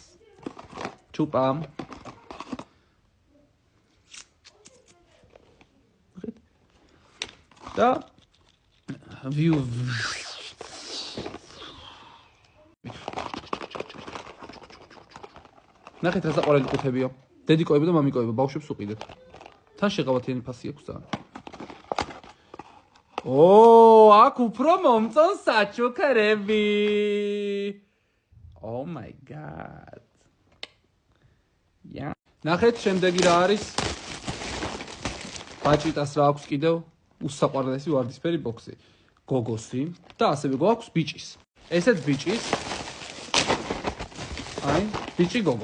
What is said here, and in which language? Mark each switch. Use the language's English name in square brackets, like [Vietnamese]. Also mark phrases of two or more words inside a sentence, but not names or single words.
[Georgian] ჩუპა. და view ნახეთ რა საყვარელი ყუთებია. დედიკოები და მამიკოები ბავშვებს უყიდეთ. თან შეღავათიანი ფასი აქვს ძალიან. აქ უფრო მომწონ საჩუქრები. [English] Oh my god. [Georgian] ნახეთ შემდეგი რა არის? ბაჭიტას რა აქვს კიდევ? უსაყვარლესი ვარდისფერი ბოქსი. გოგოსი და ასევე გვაქვს ბიჭის. ესეც ბიჭის. აი, ბიჭი გოგო.